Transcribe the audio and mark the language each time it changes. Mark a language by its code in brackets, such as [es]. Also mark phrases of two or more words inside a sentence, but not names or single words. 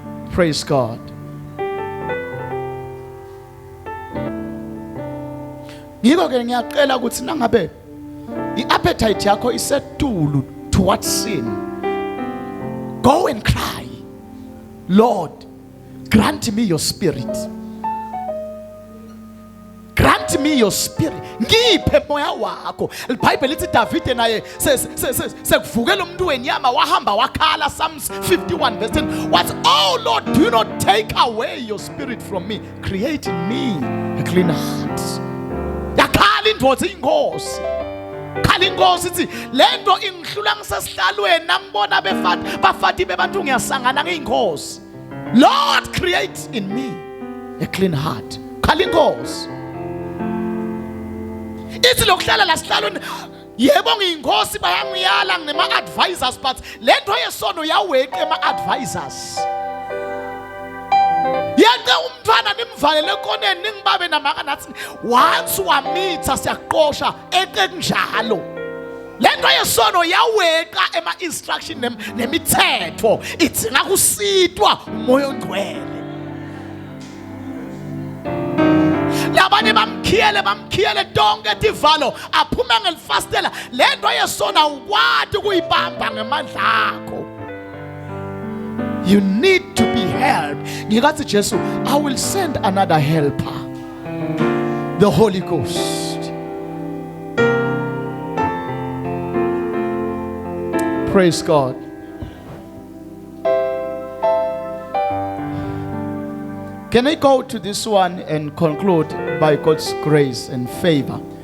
[en] Praise God. [ss] Ngiko ke ngiyacela ukuthi nangabe iappetite yakho isetulu [en] towards sin, go and cry, Lord, grant me your spirit. Grant me your spirit. [ss] Ngiphe moya wakho. iBhayibheli lithi David naye sekuvukela umuntu wenyama wahamba wakhala, [en] Psalms 51 verse 10. What? Oh Lord, do not take away your spirit from me. Create in me a clean heart. [ss] Yakhala indvodza inkosi. Khala inkosi ithi lento ingihlula ngisesihlalweni nangibona bafati bebantu ngiyasangana ngeinkosi. [en] Lord, create in me a clean heart. [ss] Khala inkosi. Ithi lokuhlala la sihlalweni yebo ngiyinkosi bayangiyala ngema advisors, but lento yesono yaweka ema advisors. Yeke umntwana nimvalele ekoneni ningibabe namanga nathi once wamitha siyaqosha ekenjalo. Lento yesono yaweka ema instruction nemithetho ithi ngakusitwa umoya ongcwele. Labanye bamkhiyele donke tivalo aphuma ngelifastela. Lento yesona ukwati ukuyibamba ngemandla akho. [en] You need to be helped. [ss] Ngikathi Jesu, [en] I will send another helper, the Holy Ghost. Praise God. Can I go to this one and conclude by God's grace and favor?